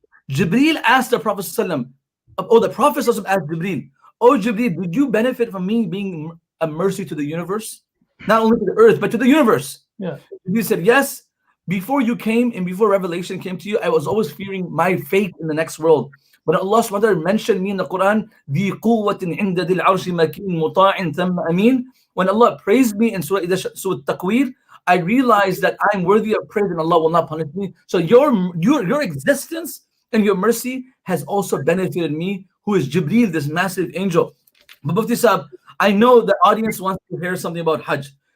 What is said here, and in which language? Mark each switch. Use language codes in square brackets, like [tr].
[en] Jibreel asked the Prophet sallam, the Prophet sallam asked Jibreel, oh Jibreel, did you benefit from me being a mercy to the universe? Not only to the earth, but to the universe. Yeah. Jibreel said, yes. Before you came and before revelation came to you, I was always fearing my fate in the next world. But Allah SWT mentioned me in the Quran, [ar] ذِي قُوَّةٍ عِنْدَ ذِي الْعَرْشِ مَكِينٍ مُطَاعٍ ثَمَّ أَمِينٍ. [en] When Allah praised me in Surah Taqweer, I realized that I'm worthy of praise and Allah will not punish me. So your existence and your mercy has also benefited me, who is Jibreel, this massive angel. But Mufti Sahib, I know the audience wants to hear something about Hajj.